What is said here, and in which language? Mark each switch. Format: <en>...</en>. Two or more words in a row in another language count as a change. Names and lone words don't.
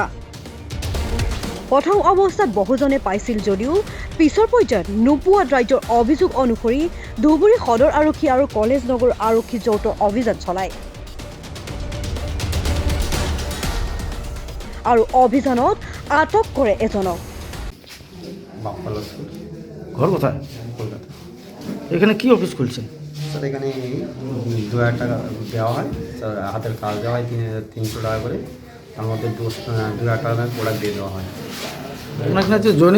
<as>প্ৰথম অৱস্থাত বহুজনে পাইছিল যদিও পিছৰ পৰ্যায়ত নোপোৱাত ৰাজ্যৰ অভিযোগ অনুসৰি ধুবুৰী সদৰ আৰক্ষী আৰু কলেজ নগৰ আৰক্ষী যৌথ অভিযান চলায়। আৰু অভিযানত আটক কৰে এজনক।</as> <bn>ঘর কোথায়? কলকাতা। এখানে কি অফিস খুলছেন? স্যার এখানে 2000 টাকা দেওয়া হয়, স্যার হাতের কাজ দেওয়া হয় 300 টাকা করে, তার মধ্যে 2000 টাকা প্রোডাক্ট দিয়ে দেওয়া হয়। আপনার এখানে যে জয়নিং</bn>